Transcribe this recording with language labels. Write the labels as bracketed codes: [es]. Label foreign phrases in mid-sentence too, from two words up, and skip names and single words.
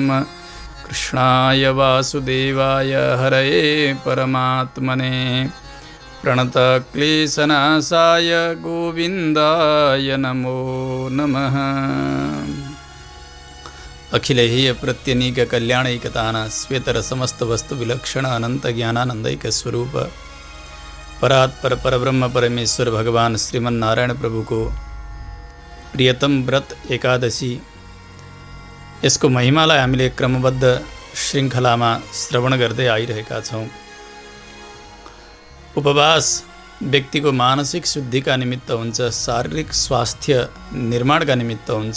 [sa] कृष्णाय वासुदेवाय हरये परमात्मने प्रणतक्लेशनाशाय गोविन्दाय नमो नमः। अखिलैः प्रत्यनीक कल्याणैकतान श्वेतर समस्त वस्तु विलक्षण अनंत ज्ञानानंदैक स्वरूप परात्पर परब्रह्म परमेश्वर भगवान श्रीमन्नारायण प्रभु को प्रियतम व्रत एकादशी, [ne] यसको महिमालाई हामीले क्रमबद्ध श्रृङ्खलामा श्रवण गर्दै आइरहेका छौँ। उपवास व्यक्तिको मानसिक शुद्धिका निमित्त हुन्छ, शारीरिक स्वास्थ्य निर्माणका निमित्त हुन्छ।